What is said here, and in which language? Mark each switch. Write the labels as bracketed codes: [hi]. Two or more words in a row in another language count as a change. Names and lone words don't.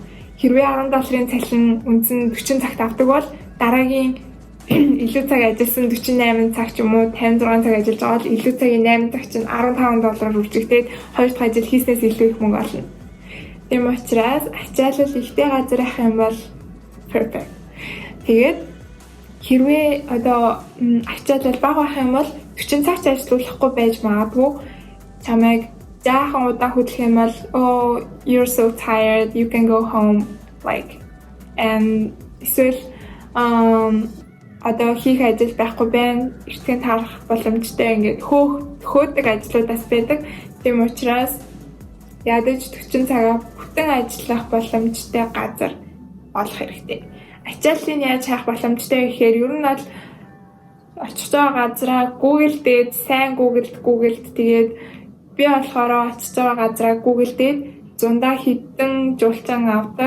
[mn] Хэрвээ $10 цалин үндсэн 40 цагт авдаг бол дараагийн илүү цаг ажилласан 48 цаг ч юм уу 56 цаг ажиллаж байгаа бол илүү цагийн 8 цаг чинь $15 үржигдээд хоёр дахь ажил хийснээс илүү их мөнгө олно. Тийм учраас ачаалал ихтэй газар ах юм бол perfect. Тэгээд хэрвээ ачаалал бага байх юм бол 40 цаг ажиллахгүй байж магадгүй. Чамайг жаахан удаан хөдлөх юм бол [en] oh you're so tired, you can go home like and [mn] эсвэл хийх ажил байхгүй байна. Эртхэн таарах боломжтой ингээд хөөдөг ажлуудаас байдаг. Тийм учраас ядаж 40 цагаа бүтэн ажиллах боломжтой газар олох хэрэгтэй. Ачааллыг яаж хайх боломжтой гэхээр ер нь бол очих байгаа газраа Google дээд сайн Google тэгээд би болохоор очиж байгаа газраа Google дээд зундаа хідэн жуулчан авдаг.